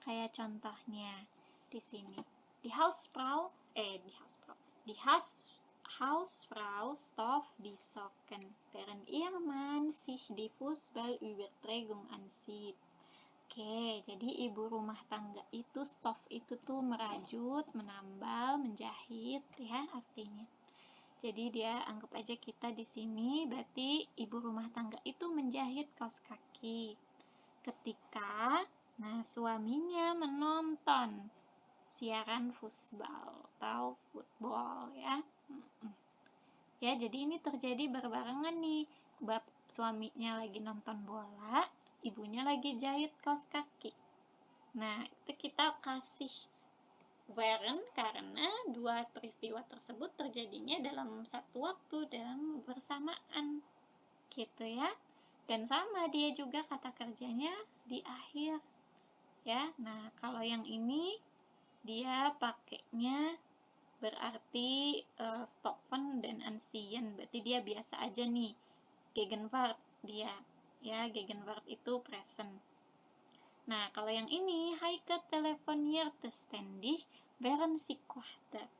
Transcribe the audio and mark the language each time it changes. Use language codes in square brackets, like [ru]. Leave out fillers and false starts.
[id] Kayak contohnya di sini, [de] die Hausfrau Die Hausfrau stopft die Socken, während ihr Mann sich die Fußballübertragung ansieht. [id] Oke, jadi ibu rumah tangga itu stop itu tuh merajut, menambal, menjahit ya artinya. Jadi dia anggap aja kita di sini berarti ibu rumah tangga itu menjahit kaos kaki. Ketika suaminya menonton siaran futsal atau football ya. Ya, jadi ini terjadi berbarengan nih. Suaminya lagi nonton bola, ibunya lagi jahit kaos kaki. Nah, itu kita kasih während karena dua peristiwa tersebut terjadinya dalam satu waktu, dalam bersamaan, gitu ya. Dan sama dia juga kata kerjanya di akhir, ya. Nah, kalau yang ini dia pakainya berarti stoppen dan ancien, berarti dia biasa aja nih. Gegenwart dia, ya, Gegenwart itu present. Nah, kalau yang ini [de] Heike telefonierte ständig während sie kochte.